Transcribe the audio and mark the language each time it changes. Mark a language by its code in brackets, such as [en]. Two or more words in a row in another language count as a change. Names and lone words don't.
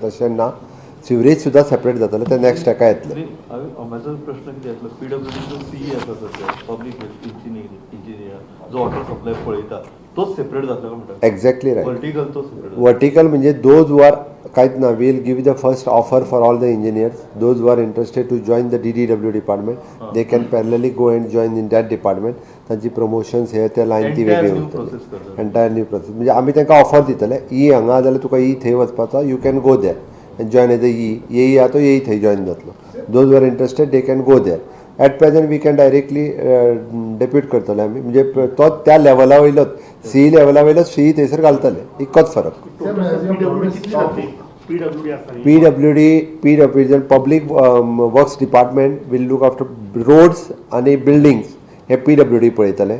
[kok] तशें ना, सिवरेज सुद्दां सेपरेट जाताले, ते नेक्स्ट हेका येतले. म्हाजो प्रश्न कितें आसलो, PWDचो CE आसा सध्या [en] public engineer [kok] जो [en] water supply [kok] पळयता तोच सेपरेट जातलो म्हणटा. [en] exactly right. [kok] वर्टिकल तो सेपरेट. वर्टिकल म्हणजे [en] those were [kok] कांयच ना. [en] will give the first offer for all the engineers. those were interested to join the DDW department, they can parallelly go and join in that department. तांची प्रमोशन्स हे त्या लायन ती वेगळी उरतली. entire new process. म्हणजे आमी तांकां ऑफर दितले, ई हांगा जाल्यार तुका ई थंय वचपाचो, you can go there and join as a EE [kok] आहा तो EE थंय जॉइन जातलो. [en] those were interested they can go there. at present we can directly depute [kok] करतले आमी. म्हणजे तो त्या लेवला वयलोच CE लेवला वयलोच CE थंयसर घालतले. इतकोच फरक. [en] PWD Public Works Department will look after roads [kok] आनी बिल्डिंग्स हे PWD पळयतले.